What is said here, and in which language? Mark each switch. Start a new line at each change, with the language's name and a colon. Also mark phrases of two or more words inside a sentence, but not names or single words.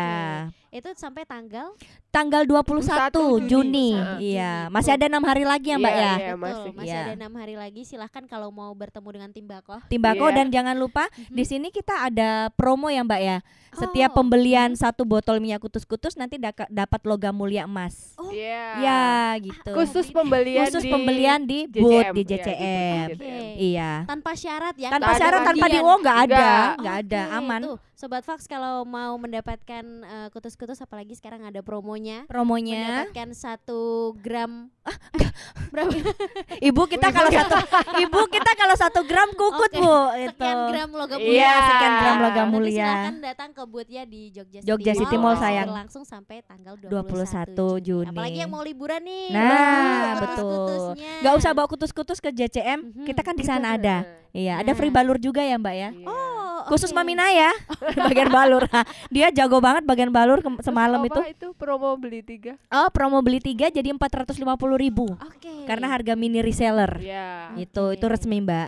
Indonesian: Itu sampai tanggal Tanggal 21 Juni. Juni. Iya, masih ada 6 hari lagi ya Mbak Iya, ya. iya, betul, masih Iya. ada 6 hari lagi. Silahkan kalau mau bertemu dengan tim Bako. Timbako Iya. dan jangan lupa di sini kita ada promo ya Mbak ya. Setiap Oh. pembelian 1 botol minyak kutus-kutus nanti dapat logam mulia emas. Oh. Iya. Ya, gitu. Khusus pembelian di booth di JCM. JCM. Oke. Iya. Tanpa syarat ya. Tanpa Tanpa syarat, tanpa bagian. nggak ada, Nggak. nggak ada, Oke, aman. tuh, Sobat Fox kalau mau mendapatkan kutus-kutus, apalagi sekarang ada promonya. Promonya. Mendapatkan 1 gram. Berapa? Ibu kita kalau 1 gram kukut Oke, Bu. Sekian gram logam Iya, mulia. sekian gram logam Nanti mulia. silakan datang ke booth-nya di Jogja City Mall, sayang. Berlangsung sampai tanggal 21 Juni. Apalagi yang mau liburan nih. Nah, bawa betul. kutus-kutusnya. Nggak usah bawa kutus-kutus ke JCM, kita kan di sana ada. Iya, ada free balur juga ya Mbak ya. Oh, Khusus oke. Mami Naya bagian balur. Dia jago banget bagian balur semalam itu. Apa itu promo beli 3? Oh, promo beli 3 jadi 450.000. Oke. Karena harga mini reseller. Iya. Itu resmi Mbak.